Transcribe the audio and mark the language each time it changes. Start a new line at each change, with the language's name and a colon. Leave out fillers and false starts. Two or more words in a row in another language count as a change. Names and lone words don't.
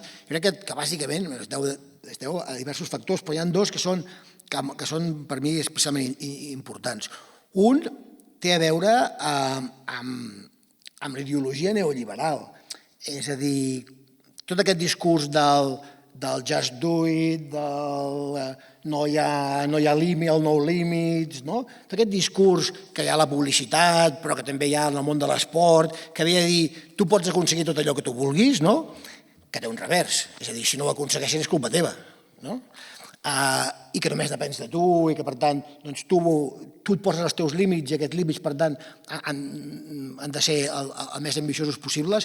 Catalan: Jo crec que bàsicament es deu a diversos factors, però hi ha dos que són per mi especialment importants. Un té a veure amb la ideologia neoliberal, és a dir, tot aquest discurs del
English: just do it,
Catalan: del no hi ha límit, el
English: no limits,
Catalan: tot aquest discurs que hi ha a la publicitat, però que també hi ha en el món de l'esport, que ve a dir tu pots aconseguir tot allò que tu vulguis, que té un revers, és a dir, si no ho aconsegueixes és culpa teva, i que només depens de tu i que per tant tu et poses els teus límits i aquests límits per tant han de ser el més ambiciosos possibles.